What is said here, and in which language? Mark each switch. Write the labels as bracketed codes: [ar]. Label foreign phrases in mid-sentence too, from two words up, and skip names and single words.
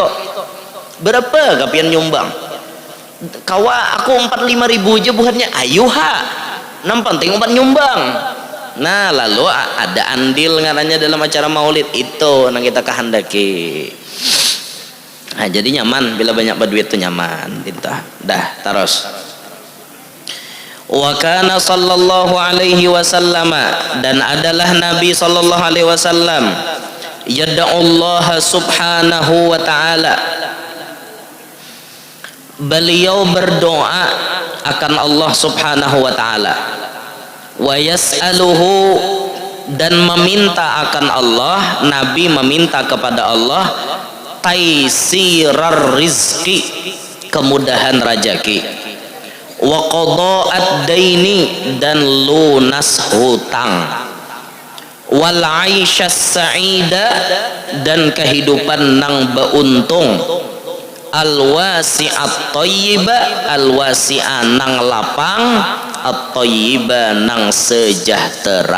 [bjn] Berapa kapian nyumbang? Kawa aku 45.000 aja buatnya, ayuha nang penting umpat nyumbang. Nah lalu ada andil ngaranya dalam acara maulid itu nang kita kehendaki. Nah jadi nyaman bila banyak berduit tuh nyaman. Dah terus. [ar] وكان صلى الله عليه وسلم, [id] dan adalah Nabi [ar] صلى الله عليه وسلم يدعو الله سبحانه وتعالى, [id] beliau berdoa akan Allah [ar] سبحانه وتعالى, ويسأله, [id] dan meminta [bjn] akan Allah, Nabi meminta kepada Allah [ar] تيسير الرزق, [bjn] kemudahan rajaki, [ar] وقضاء الدين, [bjn] dan lunas hutang, [ar] والعيشة السعيدة, [bjn] dan kehidupan nang beuntung, [ar] الواسعة الطيبة, الواسعة [bjn] nang lapang, [ar] الطيبة [bjn] nang sejahtera.